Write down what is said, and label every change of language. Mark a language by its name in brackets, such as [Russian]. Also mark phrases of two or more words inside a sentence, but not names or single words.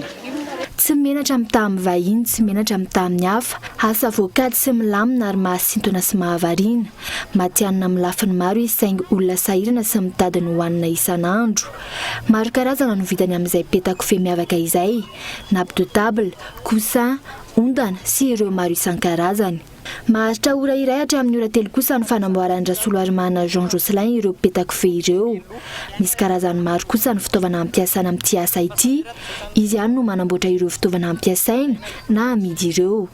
[Malagasy] Tsy menatra mitaha amin'ny vahiny, tsy menatra mitaha amin'ny hafa, asa voakady sy milamina ary mahasintona sy mahavariana. Matianina amin'ny lafiny maro izy saingy olona sahirana sy mitady ny hohanina isan'andro. Maro karazana no vitany amin'izay petakofehy miavaka izay, [French] nappe de table, coussin, [Malagasy] ondana sy ireo maro isan-karazany. Maharitra ora iray hatramin'ny ora telo kosa ny fanamboaran'ny Rasoloary manana Jean Jocelyn ireo petakofehy ireo. Misy karazany maro kosa ny fitaovana ampiasaina amin'ity asa ity. Izy ihany no manamboatra ireo fitaovana ampiasaina na amidy ireo.